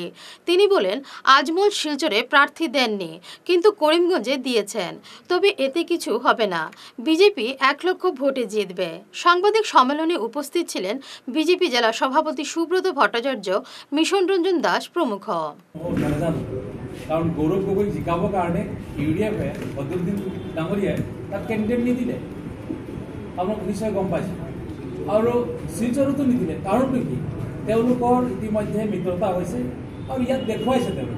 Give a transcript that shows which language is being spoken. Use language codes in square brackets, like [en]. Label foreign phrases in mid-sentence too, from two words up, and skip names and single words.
[bn] তিনি বলেন, আজমল শিলচরে প্রার্থী দেননি, কিন্তু করিমগঞ্জে দিয়েছেন। তবে এতে কিছু হবে না, বিজেপি 1 লক্ষ ভোটে জিতবে। সাংবাদিক সম্মেলনে উপস্থিত ছিলেন বিজেপি জেলা সভাপতি সুব্রত ভট্টাচার্য, মিশন রঞ্জন দাস প্রমুখ। [as] কাৰণ গৌৰৱ গগৈ জিকাবৰ কাৰণে ইউডিএফে বদৰুদ্দিন ডাঙৰীয়াই তাত কেণ্ডিডেট নিদিলে, আপোনালোক নিশ্চয় গম পাইছে। আৰু শিলচৰতো নিদিলে। কাৰণটো কি? তেওঁলোকৰ ইতিমধ্যে মিত্ৰতা হৈছে আৰু ইয়াত দেখুৱাইছে তেওঁলোকে।